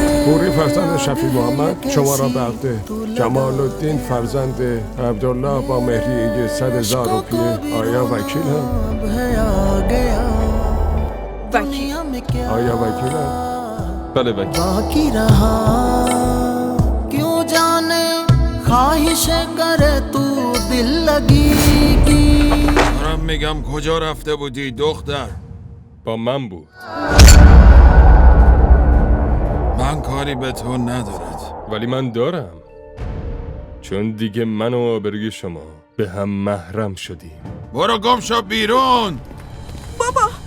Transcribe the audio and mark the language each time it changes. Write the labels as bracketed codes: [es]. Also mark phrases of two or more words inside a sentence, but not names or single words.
[fa] حوری فرزند شفیع محمد شما را بخته. جمال الدین فرزند عبدالله با مهریه 100,000 روپیه. آیا وکیلم؟ وکیل؟ آیا وکیلم؟ بله وکیل. [ur] باقی رها کیوں جانے خواہش کرے تو دل لگی کی. [fa] دارم میگم کجا رفته بودی دختر؟ با من بود. من کاری به تو ندارد. ولی من دارم، چون دیگه من و آبروی شما به هم محرم شدیم. برو گم شو بیرون. بابا